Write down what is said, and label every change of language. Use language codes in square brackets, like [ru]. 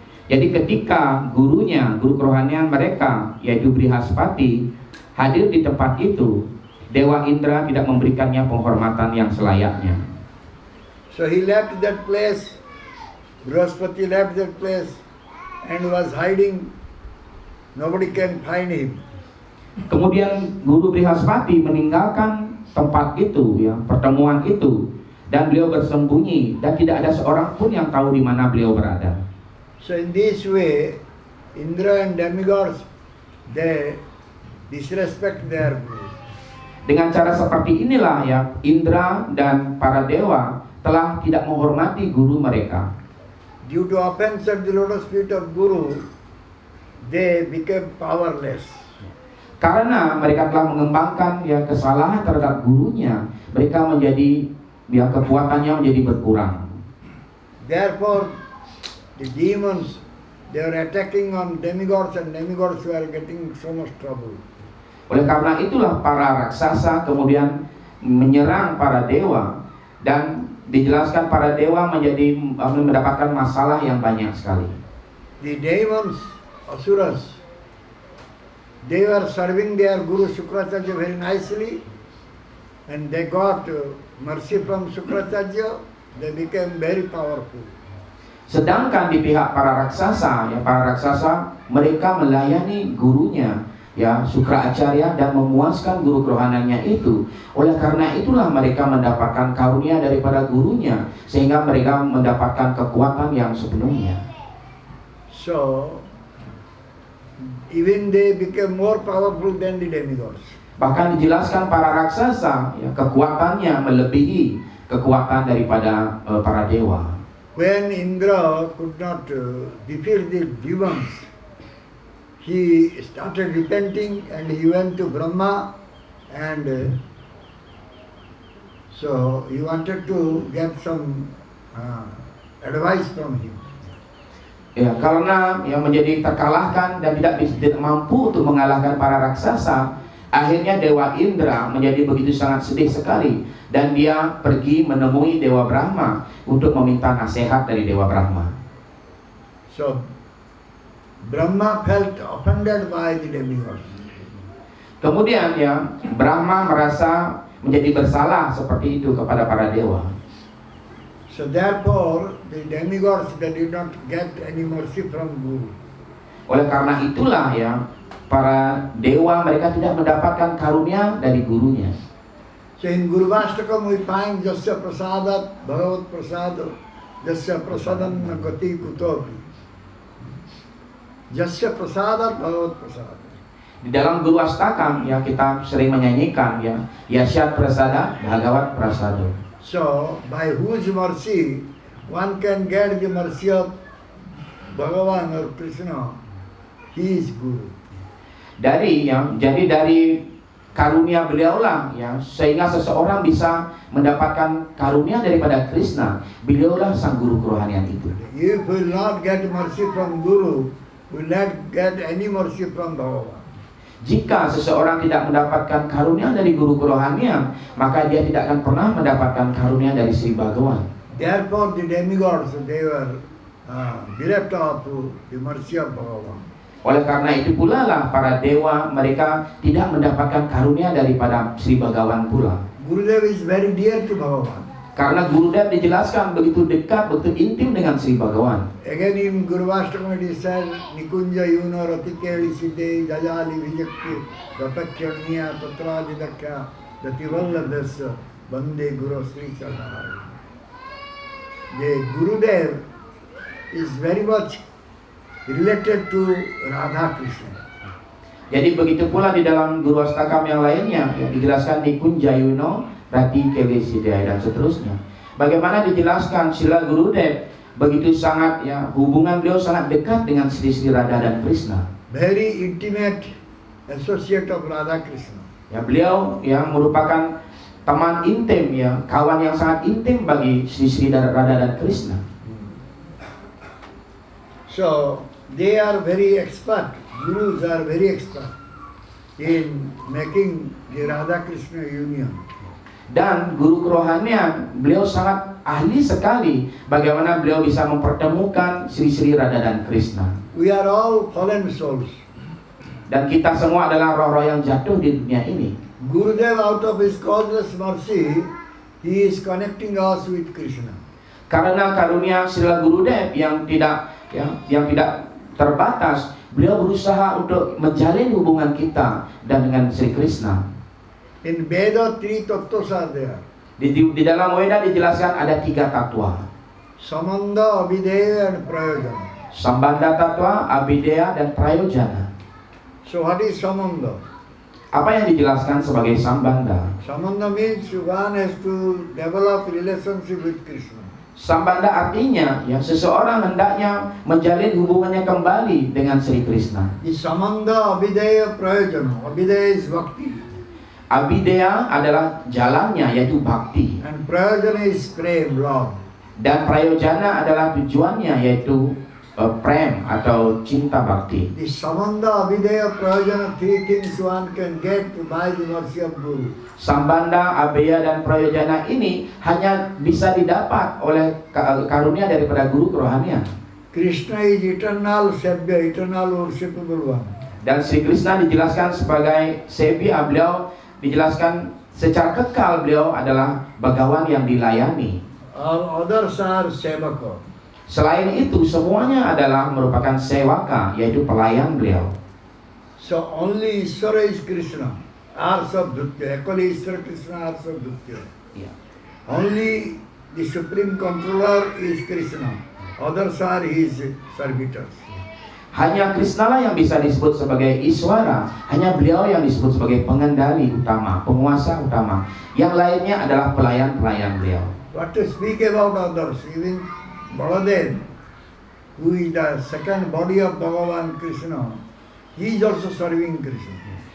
[id] Jadi ketika guru kerohanian mereka yaitu Brihaspati hadir di tempat itu, Dewa Indra tidak memberikannya penghormatan yang selayaknya. [en] So he left that place. Brihaspati left that place and was hiding Nobody can find him. [id] Kemudian Guru Brihaspati meninggalkan tempat itu, ya, pertemuan itu, dan beliau bersembunyi dan tidak ada seorang pun yang tahu di mana beliau berada. [en] So in this way, Indra and demigods, they disrespect their guru. [id] Dengan cara seperti inilah ya, Indra dan para dewa telah tidak menghormati guru mereka. [en] Due to offense at the lotus feet of Guru, they became powerless. [id] Karena mereka telah mengembangkan ya kesalahan terhadap gurunya, mereka menjadi ya kekuatannya menjadi berkurang. [en] Therefore, the demons, they were attacking on demigods and demigods were getting so much trouble. [id] Oleh karena itulah para raksasa kemudian menyerang para dewa, dan dijelaskan para dewa menjadi mendapatkan masalah yang banyak sekali. [en] The demons, asuras, they were serving their Guru Shukracharya very nicely, and they got mercy from Shukracharya, they became very powerful. [id] Sedangkan di pihak para raksasa, ya para raksasa mereka melayani gurunya, ya Sukra Acarya, dan memuaskan guru kerohaniannya itu. Oleh karena itulah mereka mendapatkan karunia daripada gurunya, sehingga mereka mendapatkan kekuatan yang sepenuhnya. [en] So, even they became more powerful than the demigods. [id] Bahkan dijelaskan para raksasa, ya, kekuatannya melebihi kekuatan daripada para dewa. [en] When Indra could not defeat the demons, he started repenting and he went to Brahma, and so he wanted to get some advice from him. [id] Ya, karena yang menjadi terkalahkan dan tidak mampu untuk mengalahkan para raksasa, akhirnya Dewa Indra menjadi begitu sangat sedih sekali, dan dia pergi menemui Dewa Brahma untuk meminta nasihat dari Dewa Brahma. [en] So Brahma felt offended by the demigods. [id] Kemudian ya Brahma merasa menjadi bersalah seperti itu kepada para dewa. [en] So therefore the demigods, they did not get any mercy from Guru. [id] Oleh karena itulah ya para dewa mereka tidak mendapatkan karunia dari gurunya. [en] So in Guru Vastakam we find [sa] Jasya Prasadat Bhagavat Prasad, Jasya Prasadan Gati Kutopi. Jasya Prasadat Bhagavat Prasad. [id] Di dalam Guru Astakam ya kita sering menyanyikan ya [sa] Yasyat Prasada Bhagavat Prasado. [en] So by whose mercy one can get the mercy of Bhagavan or Krishna, he is Guru. [id] Jadi dari karunia beliaulah ya sehingga seseorang bisa mendapatkan karunia daripada Krishna. Beliaulah sang guru kerohanian itu. [en] If we will not get mercy from Guru, we will not get any mercy from Bhagavan. [id] Jika seseorang tidak mendapatkan karunia dari guru kerohanian, maka dia tidak akan pernah mendapatkan karunia dari Sri Bhagawan. [en] Therefore the demigods, they were bereft of the mercy of Bhagavan. [id] Oleh karena itu pula lah para dewa mereka tidak mendapatkan karunia daripada Sri Bhagawan pula. [en] Gurudev is very dear to Bhagavan. [id] Karena Gurudev dijelaskan begitu dekat, begitu intim dengan Sri Bhagawan. [en] Again in Guru Vastakam it is said, [sa] Nikunja yuno ratikeli siddhe jajali vijakti rapachaniya tatrajidakya dativallabhasya bande Guru Sri Chadhari. [en] The Gurudev is very much related to Radha Krishna. [id] Jadi begitu pula di dalam Guru Astakam yang lainnya yang dijelaskan [sa] Nikunja yuno Rati Kelesidaya [id] dan seterusnya. Bagaimana dijelaskan Srila Gurudev begitu sangat ya hubungan beliau sangat dekat dengan Sri Sri Radha dan Krishna. [en] Very intimate associate of Radha Krishna. [id] Ya beliau yang merupakan teman intim ya kawan yang sangat intim bagi Sri Sri Radha dan Krishna. [en] So they are very expert. Gurus are very expert in making the Radha Krishna union. [id] Dan guru kerohanian beliau sangat ahli sekali bagaimana beliau bisa mempertemukan Sri Sri Radha dan Krishna. [en] We are all fallen souls. [id] Dan kita semua adalah roh-roh yang jatuh di dunia ini. [en] Gurudev, out of his causeless mercy, he is connecting us with Krishna. [id] Karena karunia Srila Gurudev yang tidak terbatas, beliau berusaha untuk menjalin hubungan kita dan dengan Sri Krishna. [en] In Veda, three tattvas are there. [id] Di dalam Weda dijelaskan ada 3 tatwa. [en] Samanda, Abhideya and Prayojana. [id] Sambandha tatwa, Abhideya, dan Prayojana. [en] So what is Samanda? [id] Apa yang dijelaskan sebagai sambandha? [en] Samanda means one has to develop relationship with Krishna. [id] Sambandha artinya ya seseorang hendaknya menjalin hubungannya kembali dengan Sri Krishna. [en] The Samanda, Abhideya, Prayojana. Abhideya is Bhakti. [id] Abhideya adalah jalannya yaitu bhakti. [en] And Prayojana is Prem, love. [id] Dan Prayojana adalah tujuannya yaitu prem atau cinta bakti. [en] The Samanda, Abhideya, Prayojana, three things one can get by the mercy of Guru. [id] Sambandha, Abheya, dan Prayojana ini hanya bisa didapat oleh karunia daripada guru kerohanian. [en] Krishna is eternal Sevya, eternal worshipable one. [id] Dan Sri Krishna dijelaskan sebagai Sevya, beliau dijelaskan secara kekal beliau adalah bagawan yang dilayani. [en] All others are Sevaka. [id] Selain itu semuanya adalah merupakan sewaka, yaitu pelayan beliau. [en] So only Ishvara is Krishna. [sa] Arsa Dutya. Equally Ishvara Krishna, Arsa Dutya. [id] Ya. [en] Only the supreme controller is Krishna. Others are his servitors. [id] Hanya Krishna lah yang bisa disebut sebagai Iswara. Hanya beliau yang disebut sebagai pengendali utama, penguasa utama. Yang lainnya adalah pelayan-pelayan beliau. [en] What to speak about others? Even Baladev, who is the second body of Bhagavan Krishna, he is also serving Krishna.